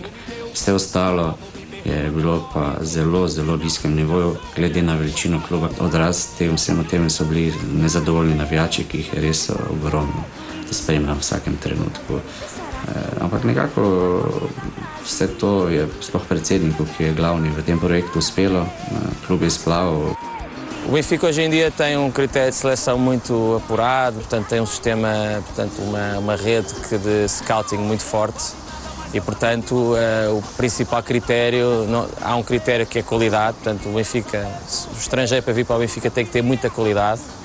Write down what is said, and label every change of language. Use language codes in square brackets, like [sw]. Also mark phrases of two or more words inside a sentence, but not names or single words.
[sl] Vse ostalo je bilo pa zelo, zelo nizkem nivoju, glede na veličino kluba. Odraz vsem tem so bili nezadovoljni navijači, ki jih je res ogromno spremljal v vsakem trenutku. Ampak nekako vse to je sploh predsedniku, ki je glavni v tem projektu, uspelo, klub je izplaval. [pt] O Benfica hoje em dia tem critério de seleção muito apurado, portanto tem sistema, portanto uma rede de scouting muito forte e portanto o principal critério, há critério que é qualidade, portanto o Benfica, o estrangeiro para vir para o Benfica tem que ter muita qualidade.